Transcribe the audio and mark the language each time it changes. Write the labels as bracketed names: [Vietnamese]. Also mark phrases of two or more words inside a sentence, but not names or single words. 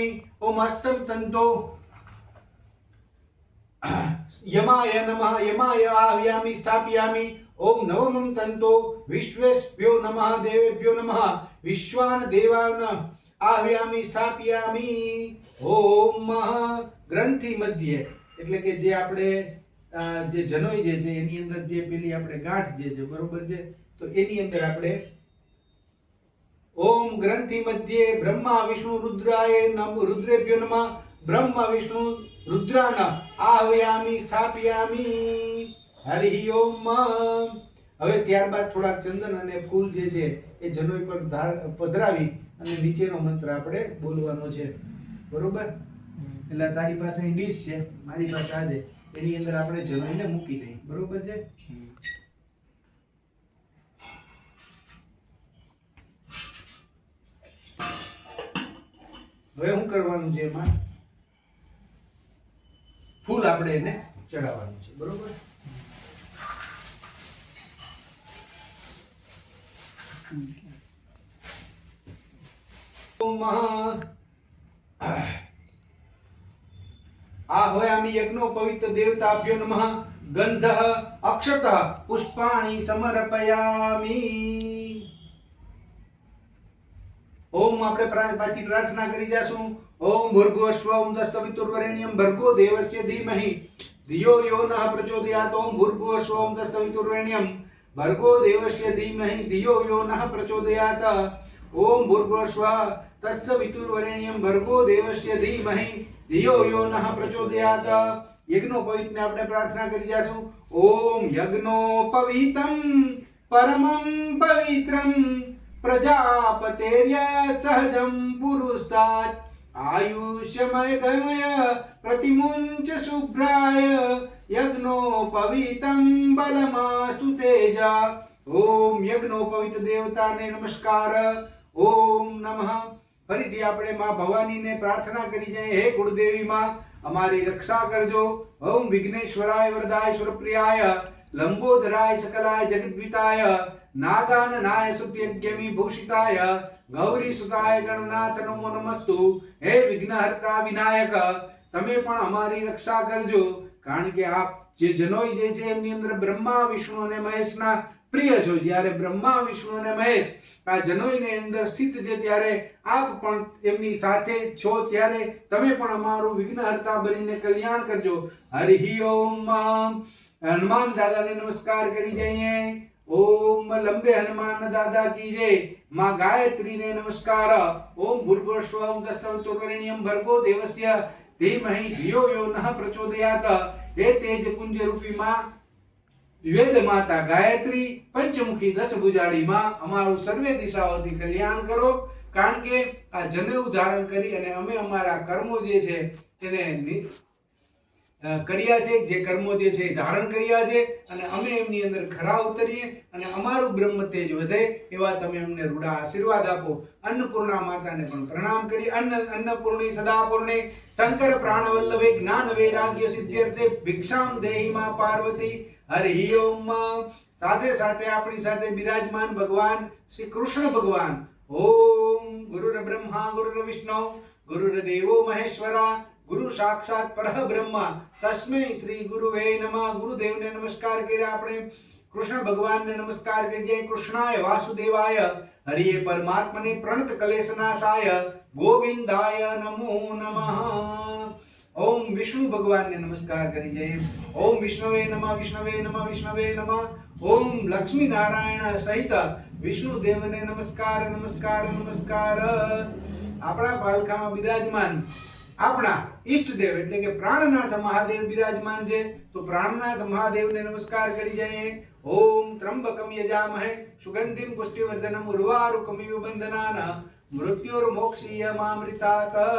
[Sanskrit] ओम अष्टम तंतो यमाय नमः यमाय आवाहयामि स्थापयामि। ओम नवमं तंतो विश्वेभ्यो नमः देवेभ्यो नमः विश्वान देवान आवाहयामि स्थापयामि। [Gujarati] ओम [Sanskrit] ग्रंथि मध्य [Gujarati] એટલે કે જે આપણે જે જનોઈ જે છે એની અંદર જે પેલી આપણે ગાંઠ જે છે, બરોબર છે, તો એની અંદર આપણે [Sanskrit] ओम ग्रंथि मध्ये ब्रह्मा विष्णु रुद्राय नमः रुद्रेभ्यो नमः ब्रह्मा विष्णु रुद्रान आह्वयामि स्थापयामि। हरि ओम। [Gujarati] હવે ત્યારબાદ થોડા ચંદન અને ફૂલ જે છે એ જનોઈ પર પધરાવી અને નીચેનો મંત્ર આપણે બોલવાનો છે, બરોબર? એટલે તારી પાસે અહીં ડીશ છે, મારી પાસે આ છે, એની અંદર આપણે જનોઈને મૂકી દઈએ, બરોબર છે? હવે શું કરવાનું છે? એમાં ફૂલ આપણે એને ચડાવવાનું છે, બરોબર? [Sanskrit] आह्वयामि यज्ञो पवित्र देवताभ्यो नमः गंधः अक्षतः पुष्पाणि समर्पयामि। [Gujarati] ओम આપણે પાછી પ્રાર્થના કરી જાશું। [Sanskrit] ओम भूर्भुवस्वं तत्सवितुर्वरेण्यं भर्गो देवस्य धीमहि धियो यो नः प्रचोदयात्। ओम भूर्भुवस्वं तत्सवितुर्वरेण्यं भर्गो देवस्य धीमहि धियो यो नः प्रचोदयात्। ओम भूर्भुवस्वः तत्सवितुर्वरेण्यं भर्गो देवस्य धीमहि धियो यो नः प्रचोदयात्। [Gujarati] यज्ञोपवीतने આપણે પ્રાર્થના કરી જાશું। [Sanskrit] ओम यज्ञोपवीतं परमं पवित्रं प्रजापतेर्य सहजं पुरुस्तात् आयुष्यमय गमय प्रतिमुञ्च शुभ्राय यज्ञोपवीतं बलमास्तु तेजा। [Gujarati] ઓમ યજ્ઞોપવીત દેવતાને નમસ્કાર। [Sanskrit] ओम नमः। [Gujarati] ફરીથી આપણે માં ભવાનીને પ્રાર્થના કરી જાય, હે કુળદેવી માં અમારી રક્ષા કરજો। [Sanskrit] ओम विघ्नेश्वराय वरदाय सुरप्रियाय लंबोदराय सकलाय जगद्विताय नागाननाय सुत्यज्ञमी भूषिताय गौरी सुताय गणनाथ नमो नमस्तु। हे विघ्नहर्ता विनायक [Gujarati] તમે પણ અમારી રક્ષા કરજો, કારણ કે આપ જે જનોઈ જે છે એમની અંદર બ્રહ્મા વિષ્ણુ અને મહેશના પ્રિય છો। જ્યારે બ્રહ્મા વિષ્ણુ અને મહેશ આ જનોઈની અંદર સ્થિત છે ત્યારે આપ પણ એમની સાથે છો, ત્યારે તમે પણ અમારું વિઘ્નહર્તા બનીને કલ્યાણ કરજો। હરિ ઓમ। હનુમાન દાદાને નમસ્કાર કરી જઈએ। [Hindi] ओम लंबे हनुमान दादा की जय। [Gujarati] માં ગાયત્રી ને નમસ્કાર। [Sanskrit] ओम भूर्भुवस्वं तत्सवितुर्वरेण्यं भर्गो देवस्य धीमहि धियो यो नः प्रचोदयात्। हे तेज पुंज रूपी मां वेद माता गायत्री पंचमुखी दस भुजाड़ी मां [Gujarati] અમારું સર્વે દિશાઓથી કલ્યાણ કરો, કારણ કે આ જનેઉ ધારણ કરી અને અમે અમારા કર્મો જે છે તેને કર્યા છે, જે કર્મો જે છે ધારણ કર્યા છે, અને અમે એમની અંદર ખરા ઉતરીએ અને અમારું બ્રહ્મ તેજ વધે એવા તમે અમને રૂડા આશીર્વાદ આપો। અન્નપૂર્ણા માતાને પણ પ્રણામ કરી। [Sanskrit] अन्नपूर्णी सदापूर्णे शंकर प्राणवल्लभे ज्ञान वैराग्य सिद्ध्यर्थे भिक्षां देहि मां पार्वती। हरि ओम। [Gujarati] સાથે સાથે અપની સાથે વિરાજમાન ભગવાન શ્રી કૃષ્ણ ભગવાન। [Sanskrit] ओम गुरुर ब्रह्मा गुरुर विष्णु गुरुर्देवो महेश्वरा गुरु साक्षात परह ब्रह्मा तस्मै श्री गुरुवे नमः। [Gujarati] ગુરુદેવ ને નમસ્કાર કર્યા આપણે, કૃષ્ણ ભગવાન ને નમસ્કાર કરીએ। [Sanskrit] कृष्णाय वासुदेवाय हरिये परमात्मने પ્रणत कलेशनाशाय गोविंदाय नमो नमः। [Gujarati] ઓમ વિષ્ણુ ભગવાન ને નમસ્કાર કરી જાએ। [Sanskrit] ओम विष्णवे नमः विष्णवे नमः विष्णवे नमः। [Gujarati] ઓમ લક્ષ્મી નારાયણ સહિત વિષ્ણુ દેવ ને નમસ્કાર નમસ્કાર નમસ્કાર। આપણા પાલખામાં વિરાજમાન આપણા ઈષ્ટદેવ એટલે કે પ્રાણનાથ મહાદેવ વિરાજમાન છે, તો પ્રાણનાથ મહાદેવને નમસ્કાર કરી જાય। [Sanskrit] ओम त्रंबकम यजामहे सुगंधिम पुष्टिवर्धनम उर्वारुकमिव बंधनान मृत्योर्मोक्षीयमामृतात।